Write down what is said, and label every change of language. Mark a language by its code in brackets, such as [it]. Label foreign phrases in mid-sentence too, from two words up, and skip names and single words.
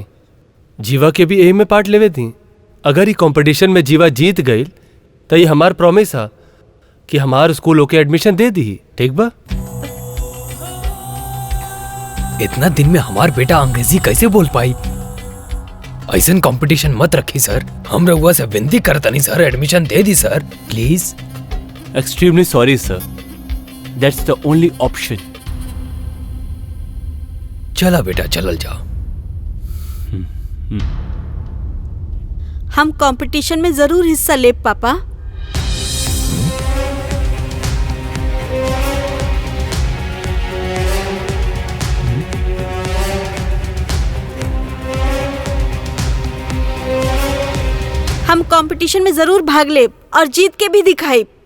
[bho] जीवा के भी यही में पार्ट लेवे थी। अगर ये कंपटीशन में जीवा जीत गई तो ये हमार प्रॉमिस है कि हमार स्कूल होके एडमिशन दे दी। ठीक बा? इतना दिन में हमार बेटा अंग्रेजी कैसे बोल पाई? ऐसन कंपटीशन मत रखी सर। हम रउआ से विनती करता नहीं सर, एडमिशन दे दी सर प्लीज। [en] Extremely sorry sir, that's the only option. [bho] चला बेटा चलल जाओ। हम कंपटीशन में जरूर हिस्सा ले पापा। हम कंपटीशन में जरूर भाग ले और जीत के भी दिखाई।